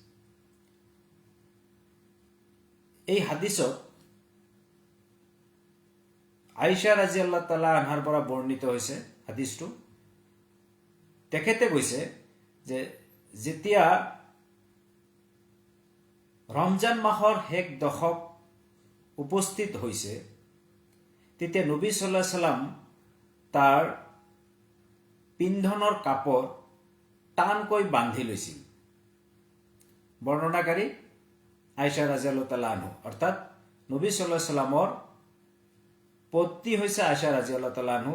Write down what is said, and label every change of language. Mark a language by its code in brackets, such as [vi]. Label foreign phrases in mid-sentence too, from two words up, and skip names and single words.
[as] এই হাদিছত আয়েশা [ar] رضي الله تعالى عنها [as] পৰা বৰ্ণিত হৈছে হাদিছটো। তেখেতে কৈছে যে যেতিয়া ৰমজান মাহৰ শেষ দশক উপস্থিত হৈছে, তেতিয়া নবী [ar] صلى الله عليه وسلم [as] তাৰ পিন্ধনৰ কাপোৰ টানকৈ বান্ধি লৈছিল। বৰ্ণনাকাৰী আয়েশা [ar] رضي الله تعالى عنها, [as] অৰ্থাৎ নবী [ar] صلى الله عليه وسلم [as] পত্নী হৈছে আয়েশা [ar] رضي الله تعالى عنها.